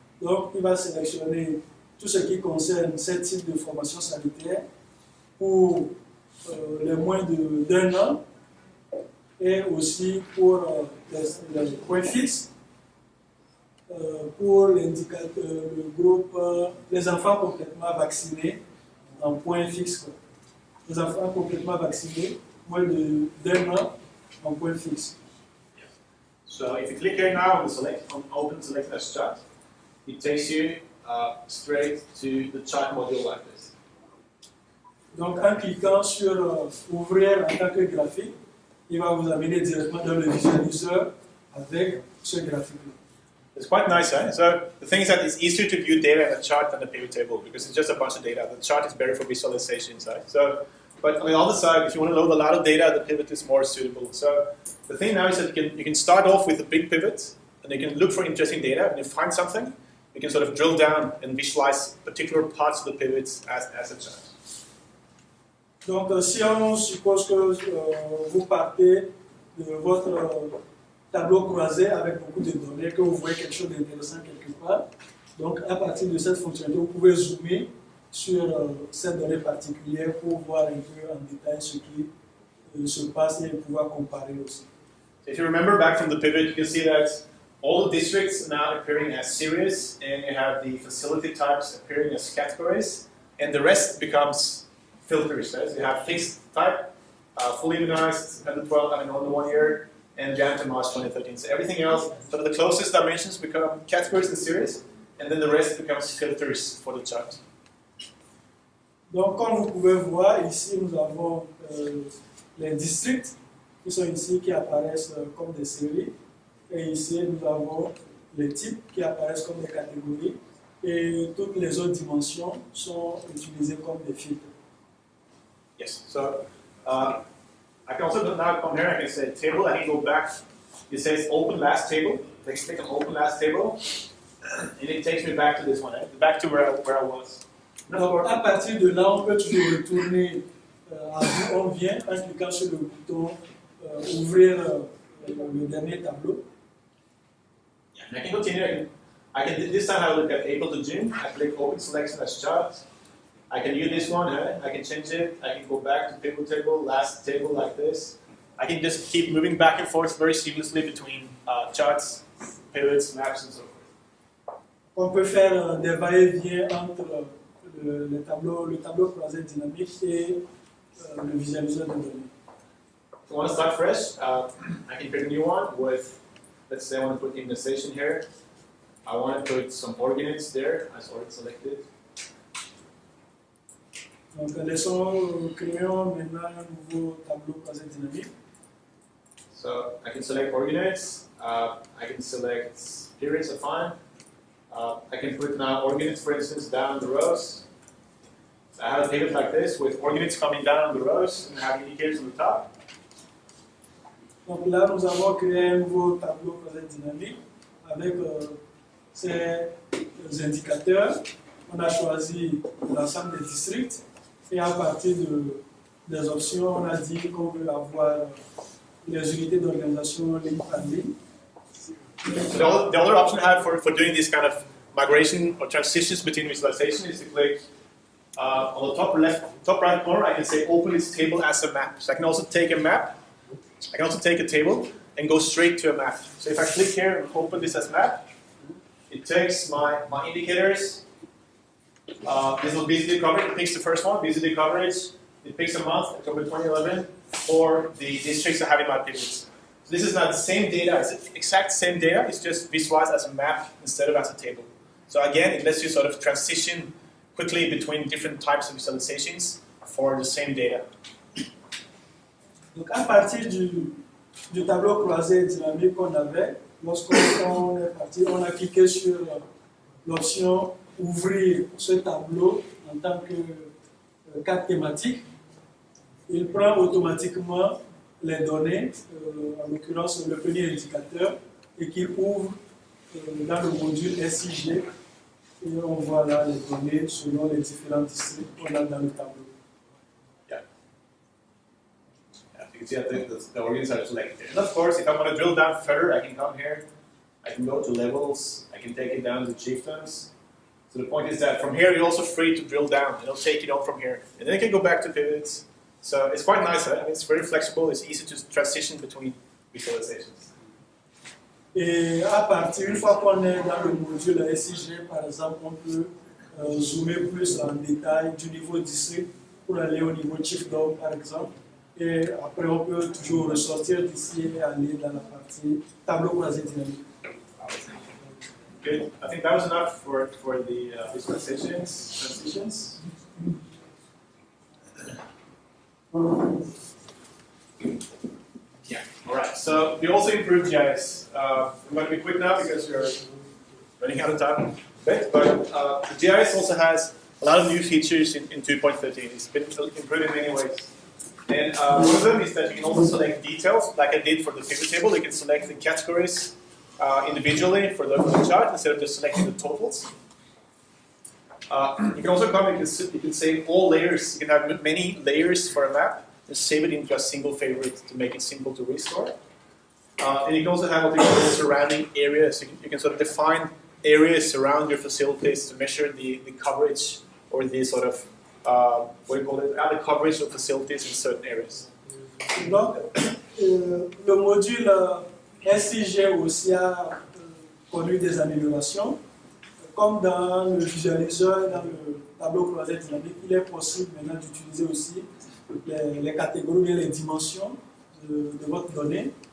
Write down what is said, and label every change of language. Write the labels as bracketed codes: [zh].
[fr] Donc, il va sélectionner tout ce qui concerne ce type de formation sanitaire pour les moins d'1 an et aussi pour les points fixes, pour l'indicateur, le groupe, les enfants complètement vaccinés en point fixe. Les enfants complètement vaccinés, moins d'1 an, en point fixe. [en] So if you click here now on open select as chart, it takes you straight to the chart module like this. [fr] Donc en cliquant sur ouvrir en tant que graphique, il va vous amener directement dans le visualiseur avec ce graphique-là. [en] It's quite nice, eh? So the thing is that it's easier to view data in a chart than a pivot table because it's just a bunch of data. The chart is better for visualizations, right? So, but on the other side, if you want to load a lot of data, the pivot is more suitable. So the thing now is that you can start off with a big pivot, and you can look for interesting data. And if you find something, you can sort of drill down and visualize particular parts of the pivots as a chart. [fr] Donc si on suppose que vous partez de votre tableau croisé avec beaucoup de données, que vous voyez quelque chose d'intéressant quelque part, donc à partir de cette fonctionnalité, vous pouvez zoomer sur cette donnée particulière pour voir un peu en détail ce qui se passe et pouvoir comparer aussi. [en] So if you remember back from the pivot, you can see that all the districts are now appearing as series, and you have the facility types appearing as categories, and the rest becomes filters. Right? So you have fixed type, fully immunized, under 12, under 1 year, and Jan to March 2013. So everything else, sort of the closest dimensions become categories and series, and then the rest becomes filters for the chart. [fr] Donc, comme vous pouvez voir, ici nous avons les districts qui sont ici, qui apparaissent comme des séries. Et ici, nous avons les types qui apparaissent comme des catégories. Et toutes les autres dimensions sont utilisées comme des filtres. [en] Yes, so I can also now come here, I can say table, I can go back. It says open last table. I click on open last table, and it takes me back to this one, back to where I was. [fr] Donc, à partir de là, on peut toujours retourner à d'où on vient en cliquant sur le bouton ouvrir le dernier tableau. [en] Yeah, and I can continue. This time I look at April to June. I click open selection as chart. I can use this one. I can change it. I can go back to pivot table, last table like this. I can just keep moving back and forth very seamlessly between charts, pivots, maps, and so forth. [fr] On peut faire des va-et-vient entre le tableau croisé dynamique et le visualiseur de données. [en] If I want to start fresh, I can create a new one with, let's say I want to put immunization here. I want to put some organoids there, as already selected. [fr] Donc, créons maintenant un nouveau tableau croisé dynamique. [en] So I can select organoids. I can select periods, are fine. I can put now organoids, for instance, down the rows. So I have a pivot like this with organoids coming down the rows and have indicators on the top. [fr] Donc là, nous avons créé un nouveau tableau croisé dynamique avec ces indicateurs. On a choisi l'ensemble des districts et à partir des options, on a dit qu'on veut avoir les unités d'organisation ligne par ligne. [en] So the other option I have for doing this kind of migration or transitions between visualization is to click on the top right corner. I can say open this table as a map. So I can also take a map. I can also take a table and go straight to a map. So if I click here and open this as map, it takes my indicators. This will visitor coverage. It picks the first one, visitor coverage. It picks a month, October 2011, for the districts I have in my pivots. So this is not the same data, it's the exact same data, it's just visualized as a map instead of as a table. So again, it lets you sort of transition quickly between different types of visualizations for the same data. [fr] Donc à partir du tableau croisé dynamique qu'on avait, lorsqu'on est parti, on a cliqué sur l'option ouvrir ce tableau en tant que carte thématique. Il prend automatiquement les données, en l'occurrence le premier indicateur, et qu'il ouvre dans le module SIG. Et on voit là les données selon les différents districts qu'on a dans le tableau. [en] Yeah. You can see that the organs are selected. And of course, if I want to drill down further, I can come here. I can go to levels. I can take it down to chieftains. So the point is that from here, you're also free to drill down. It'll take it on from here. And then you can go back to pivots. So it's quite nice. I mean, it's very flexible. It's easy to transition between visualizations. [fr] Et à partir, une fois qu'on est dans le module SIG, par exemple, on peut zoomer plus en détail du niveau district pour aller au niveau chiefdom, par exemple. Et après, on peut toujours ressortir d'ici et aller dans la partie tableau croisé dynamique. [en] Good. I think that was enough for the visualizations, transitions. Yeah. All right. So we also improved DHIS. I'm going to be quick now because we're running out of time. But the DHIS also has a lot of new features in 2.13. It's been improved in many ways. And one of them is that you can also select details, like I did for the pivot table. You can select the categories individually for the chart instead of just selecting the totals. You can also come, you can save all layers. You can have many layers for a map and save it into a single favorite to make it simple to restore. And you can also have what we call surrounding areas. You can sort of define areas around your facilities to measure the coverage or the sort of, what do you call it, the coverage of facilities in certain areas. [fr] Donc, le module SIG aussi a connu des améliorations. Comme dans le visualiseur, dans le tableau croisé dynamique, il est possible maintenant d'utiliser aussi les catégories, les dimensions de votre donnée.